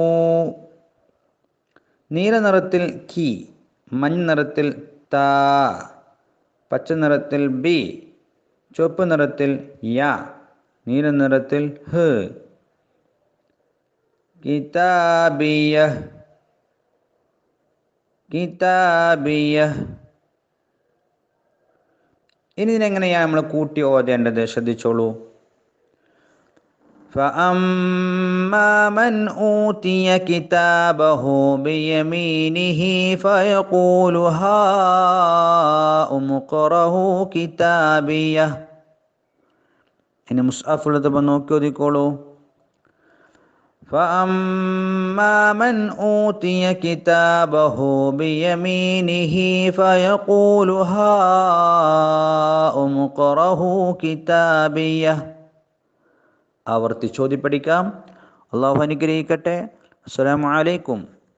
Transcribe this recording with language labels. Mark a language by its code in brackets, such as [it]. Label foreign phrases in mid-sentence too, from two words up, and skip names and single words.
[ml] നീല നിറത്തിൽ കി, മഞ്ഞ നിറത്തിൽ താ, പച്ച നിറത്തിൽ ബി, ചുവപ്പ് നിറത്തിൽ യാ, നീല നിറത്തിൽ ഹ്. [ar] كتابيه، كتابيه. [ml] ഇനി ഇതിനെങ്ങനെയാണ് നമ്മൾ കൂട്ടി ഓതേണ്ടത്? ശ്രദ്ധിച്ചോളൂ. [ar] فأما من أوتي كتابه بيمينه فيقول هاؤم اقرءوا كتابيه. [ml] ഇനി മുസ്ഹഫുള്ളത് നോക്കി ഓതിക്കോളൂ. [ar] فأما من أوتي كتابه بيمينه فيقول هاؤم اقرءوا كتابيه. [ml] ആവർത്തിച്ചോതി പഠിക്കാം. അള്ളാഹു അനുഗ്രഹിക്കട്ടെ. [ar] السلام عليكم.